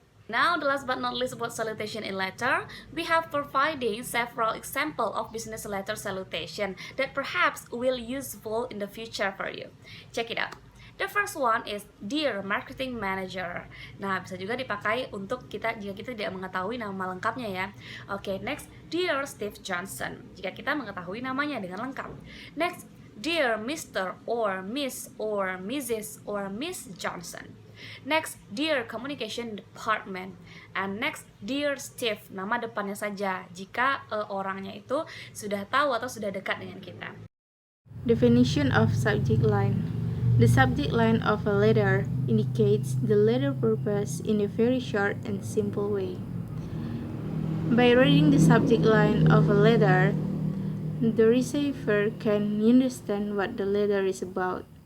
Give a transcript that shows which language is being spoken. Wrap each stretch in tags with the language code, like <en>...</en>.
<en>Now, the last but not least about salutation in letter, we have providing several examples of business letter salutation that perhaps will useful in the future for you. Check it out. The first one is Dear Marketing Manager.</en> <id>Nah, bisa juga dipakai untuk kita jika kita tidak mengetahui nama lengkapnya ya. Oke,</id> <en>next Dear Steve Johnson.</en> <id>Jika kita mengetahui namanya dengan lengkap.</id> <en>Next, Dear Mr. or Miss or Mrs. or Miss Johnson. Next, Dear Communication Department. And next, Dear Steve,</en> <id>nama depannya saja jika orangnya itu sudah tahu atau sudah dekat dengan kita.</id> <en>Definition of subject line. The subject line of a letter indicates the letter purpose in a very short and simple way. By reading the subject line of a letter, the receiver can understand what the letter is about.</en>